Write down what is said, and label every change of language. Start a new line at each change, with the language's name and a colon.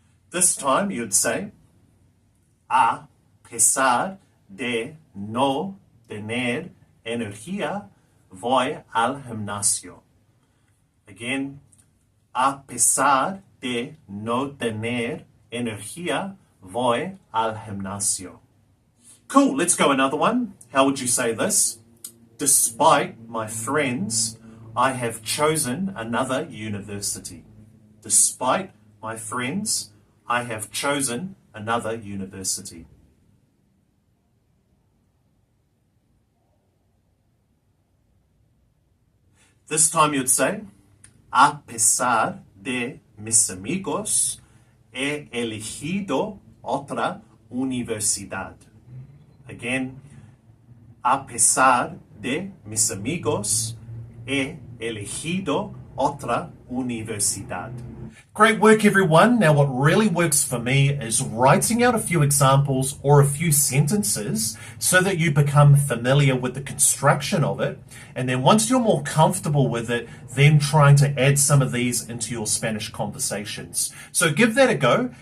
English: This time you'd say,
Spanish: a pesar de no tener energía, voy al gimnasio. Again, a pesar de no tener energía, voy al gimnasio.
English: Cool, let's go another one. How would you say this? Despite my friends, I have chosen another university. Despite my friends, I have chosen another university. This time you'd say,
Spanish: a pesar de mis amigos, he elegido otra universidad. Again, a pesar de mis amigos, he elegido otra universidad.
English: Great work, everyone. Now, what really works for me is writing out a few examples or a few sentences so that you become familiar with the construction of it. And then once you're more comfortable with it, then trying to add some of these into your Spanish conversations. So give that a go.